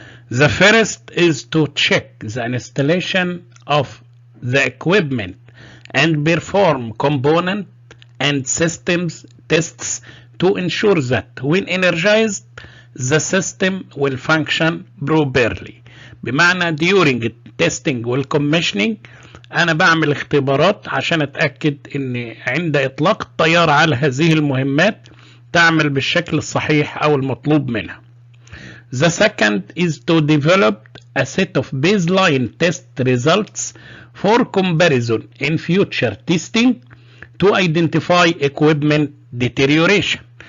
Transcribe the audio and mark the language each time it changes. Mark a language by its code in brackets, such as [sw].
[en] The first is to check the installation of the equipment and perform component and systems tests to ensure that when energized the system will function properly. [ar] بمعنى [en] during testing [ar] والcommissioning أنا بعمل اختبارات عشان أتأكد إن عند إطلاق الطيارة على هذه المهمات تعمل بالشكل الصحيح أو المطلوب منها. [en] The second is to develop a set of baseline test results for comparison in future testing to identify equipment deterioration.